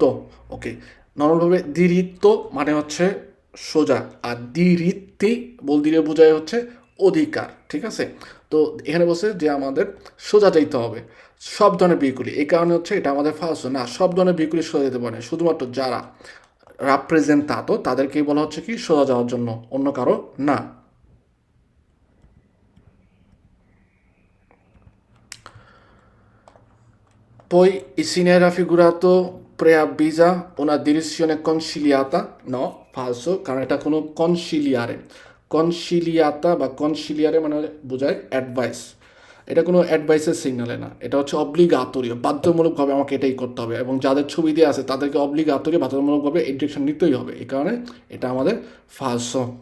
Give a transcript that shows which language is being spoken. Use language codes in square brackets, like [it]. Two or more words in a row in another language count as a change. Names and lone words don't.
[bn] ওকে, নর্মালভাবে দিরিত্ব মানে হচ্ছে সোজা, আর দিরিত্তি বলতে বোঝায় হচ্ছে অধিকার। ঠিক আছে, তো এখানে বলছে যে আমাদের সোজা যাইতে হবে সব ধরনের ভেহিকুলি। এই কারণে হচ্ছে এটা আমাদের ফার্স্ট না, সব ধরনের ভেহিকুলি সোজা যেতে পারে, শুধুমাত্র যারা রাপ্রেজেন্টাতো তাদেরকেই বলা হচ্ছে কি সোজা যাওয়ার জন্য, অন্য কারো না। [it] Poi si ne è raffigurato preavvisa una direzione conciliata? No, falso, [bn] কারণ এটা কোনো কনসিলিয়াতা বা কনসিলিয়ারে মানে বোঝায় অ্যাডভাইস, এটা কোনো অ্যাডভাইসের সিগনালে না, এটা হচ্ছে অব্লিগাতরীয়, বাধ্যতামূলকভাবে আমাকে এটাই করতে হবে, এবং যাদের ছবি দিয়ে আছে তাদেরকে অব্লিগাতরীয় বাধ্যতামূলকভাবে এই ডিরেকশন নিতেই হবে, এই কারণে এটা আমাদের ফালসো।